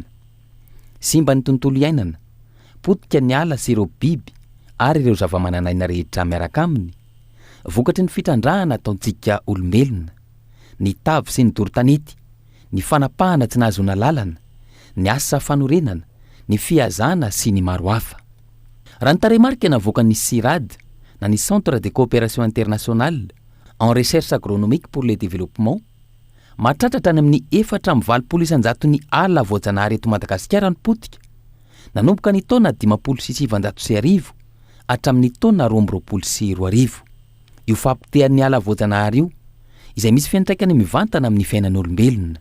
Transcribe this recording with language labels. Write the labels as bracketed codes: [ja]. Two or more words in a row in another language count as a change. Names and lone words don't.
[mg] Simba ny tontolo iainana, potika ny ala sy ireo biby ary ireo zava-mananaina rehetra miaraka aminy. Vokatry ny fitrandrahana ataontsika olombelona, ny tavy sy ny doro-tanety, ny fanapahana tsy nahazona lalana, ny asa fanorenana, ny fiazana sy ny maro hafa. Raha ny tarehimarika navoaka ny CIRAD na ny Centre de Coopération Internationale en Recherche Agronomique pour le Développement, mahatratratra any amin'ny 420 ny ala voajanahary eto Madagasikara ny potika, nanomboka ny taona 5,790 hatramin'ny taona 2022. Io fampitehan'ny ala voajanahary io, izay misy fiantraikany mivantana amin'ny fiainan'olombelona.